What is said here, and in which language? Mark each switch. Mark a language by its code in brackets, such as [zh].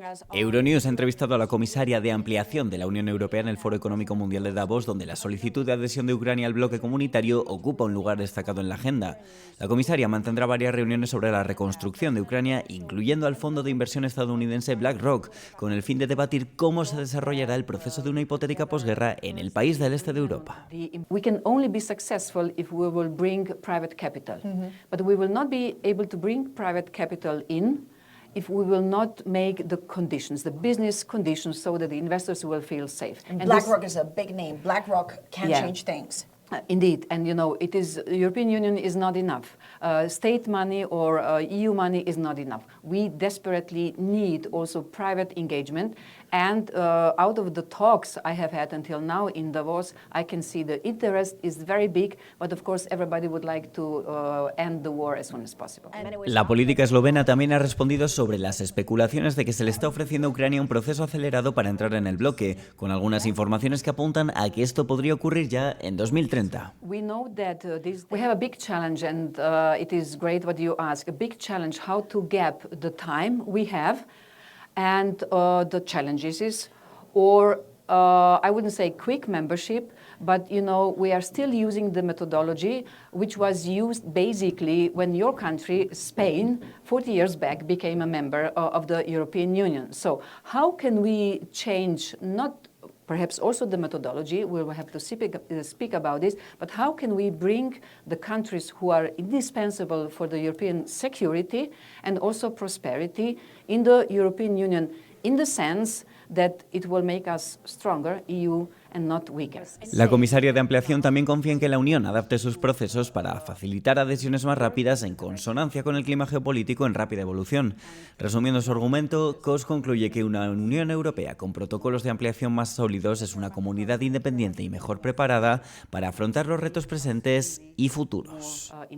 [es] Euronews ha entrevistado a la comisaria de ampliación de la Unión Europea en el Foro Económico Mundial de Davos, donde la solicitud de adhesión de Ucrania al bloque comunitario ocupa un lugar destacado en la agenda. La comisaria mantendrá varias reuniones sobre la reconstrucción de Ucrania, incluyendo al fondo de inversión estadounidense BlackRock, con el fin de debatir cómo se desarrollará el proceso de una hipotética posguerra en el país del este de Europa. [en] We can only be successful if we will bring private capital, but we will not be able to bring private capital in if we will not make the conditions, the business conditions, so that the investors will feel safe. And BlackRock is a big name. BlackRock can change things. Indeed, and you know, the European Union is not enough. State money or EU money is not enough. We desperately need also private engagement. And out of the talks I have had until now in Davos, I can see the interest is very big, but of course everybody would like to end the war as soon as possible. [es] La política eslovena también ha respondido sobre las especulaciones de que se le está ofreciendo a Ucrania un proceso acelerado para entrar en el bloque, con algunas informaciones que apuntan a que esto podría ocurrir ya en 2030. [en] We know that we have a big challenge, and it is great what you ask, a big challenge how to gap the time we have and the challenges is, or I wouldn't say quick membership, but you know, we are still using the methodology which was used basically when your country, Spain, 40 years back became a member of the European Union. So how can we change not perhaps also the methodology, we will have to speak about this, but how can we bring the countries who are indispensable for the European security and also prosperity in the European Union, in the sense that it will make us stronger, EU, and not weaker. [es] La comisaria de Ampliación también confía en que la Unión adapte sus procesos para facilitar adhesiones más rápidas en consonancia con el clima geopolítico en rápida evolución. Resumiendo su argumento, Cos concluye que una Unión Europea con protocolos de ampliación más sólidos es una comunidad independiente y mejor preparada para afrontar los retos presentes y futuros.